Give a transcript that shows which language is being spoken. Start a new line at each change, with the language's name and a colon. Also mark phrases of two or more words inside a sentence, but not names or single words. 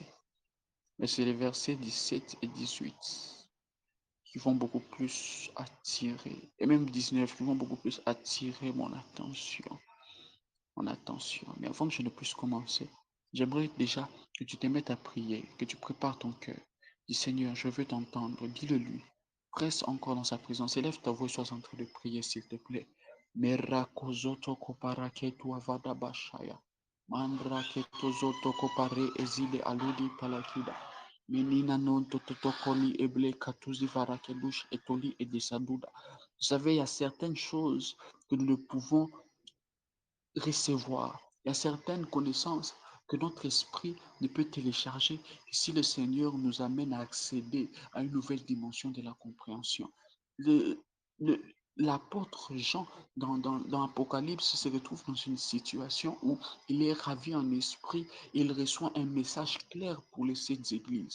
French: Mais c'est les versets 17 et 18 qui vont beaucoup plus attirer, et même 19 qui vont beaucoup plus attirer mon attention. Mais avant que je ne puisse commencer, j'aimerais déjà que tu te mettes à prier, que tu prépares ton cœur. Dis Seigneur, je veux t'entendre, dis-le lui. Reste encore dans sa présence. Élève ta voix et sois en train de prier, s'il te plaît. Merakozoto koparaketu avada bashaya. Mandraketozoto kopare ezide aludi palakida. Menina non totokoli eble katuzi varakelush etoli et desaduda. Vous savez, il y a certaines choses que nous ne pouvons recevoir. Il y a certaines connaissances que notre esprit ne peut télécharger si le Seigneur nous amène à accéder à une nouvelle dimension de la compréhension. Le, le- L'apôtre Jean, dans Apocalypse, se retrouve dans une situation où il est ravi en esprit et il reçoit un message clair pour les sept églises.